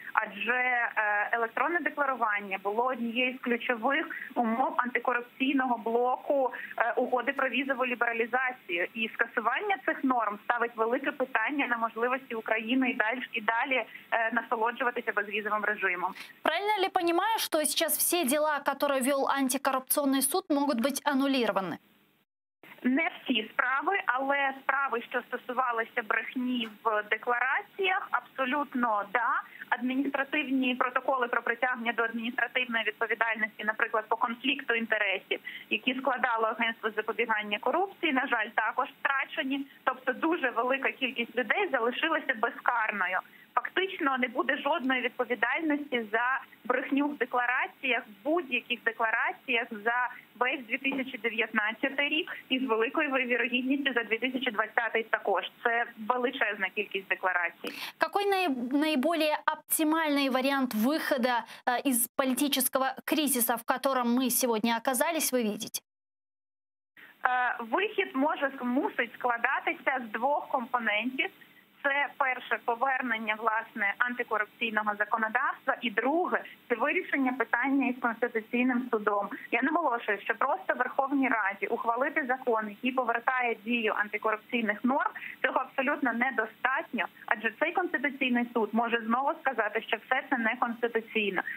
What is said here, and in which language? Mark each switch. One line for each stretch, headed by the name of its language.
Ukrainian: Адже електронне декларування було однією з ключових умов антикорупційного блоку угоди про візову лібералізацію. І скасування цих норм ставить велике питання на можливості України і далі насолоджуватися безвізовим режимом.
Russian: Правильно ли понимаю, что сейчас все дела, которые вел антикоррупционный суд, могут быть аннулированы?
Ukrainian: Не всі справи, але справи, що стосувалися брехні в деклараціях, абсолютно да. Адміністративні протоколи про притягнення до адміністративної відповідальності, наприклад, по конфлікту інтересів, які складало Агентство з запобігання корупції, на жаль, також втрачені. Тобто дуже велика кількість людей залишилася безкарною. Фактично не буде жодної відповідальності за брехню в деклараціях, в будь-яких деклараціях за весь 2019 рік і з великою вірогідністю за 2020 також. Це величезна кількість декларацій.
Russian: Какой наиболее оптимальный вариант выхода из политического кризиса, в котором мы сегодня оказались, вы видите?
Ukrainian: Вихід мусить складатися з двох компонентів. Це перше повернення власне антикорупційного законодавства, і друге це вирішення питання із Конституційним судом. Я наголошую, що просто в Верховній Раді ухвалити закон, який повертає дію антикорупційних норм, цього абсолютно недостатньо, адже цей Конституційний суд може знову сказати, що все це неконституційно.